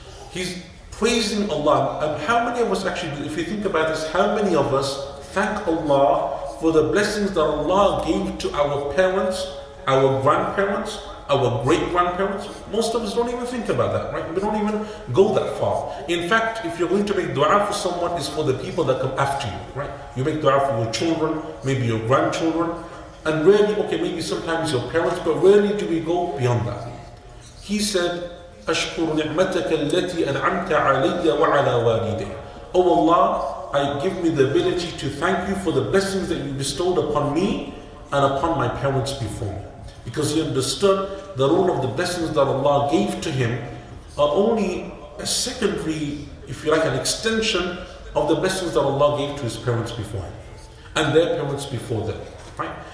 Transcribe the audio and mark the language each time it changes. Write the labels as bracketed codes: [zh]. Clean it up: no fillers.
[en] He's praising Allah. And how many of us actually, if you think about this, how many of us thank Allah for the blessings that Allah gave to our parents, our grandparents, our great-grandparents? Most of us don't even think about that, right? We don't even go that far. In fact, if you're going to make dua for someone, it's for the people that come after you, right? You make dua for your children, maybe your grandchildren, and rarely, okay, maybe sometimes your parents, but rarely do we go beyond that. He said, [ar] أشكر نعمتك التي أنعمت علي وعلى والدي. [en] Oh Allah, I give me the ability to thank you for the blessings that you bestowed upon me and upon my parents before me. Because he understood the role of the blessings that Allah gave to him are only a secondary, if you like, an extension of the blessings that Allah gave to his parents before him and their parents before them, right?